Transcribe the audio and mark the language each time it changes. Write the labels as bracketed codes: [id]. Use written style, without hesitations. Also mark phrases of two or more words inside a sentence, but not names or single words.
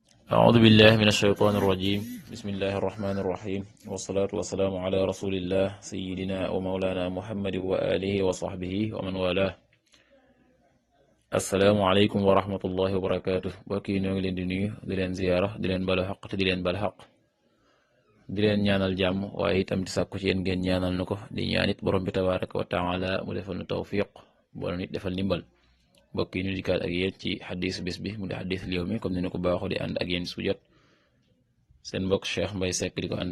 [ar] أعوذ بالله من الشيطان الرجيم بسم الله الرحمن الرحيم والصلاة والسلام على رسول الله سيدنا ومولانا محمد وآله وصحبه ومن والاه السلام عليكم ورحمة الله وبركاته [wo] bokk yi ñoo ngi leen di nuyu di leen [ar] ziyaara di leen balu xaq te di leen bal xaq di leen [wo] ñaanal jàmm waaye itam di sàkku ci yéen ngeen ñaanal nu ko di ñaanit borom bi [ar] تبارك وتعالى [wo] mu defal nu tawfiq boole nit defal ndimbal bokk yi ñu dikkaat ak yéen ci xadis bis bi mu di xadis li yawmi comme ni ñu ko baaxoo di ànd ak yéen su jot seen mbokk Cheikh Mbaye Seck di ko ànd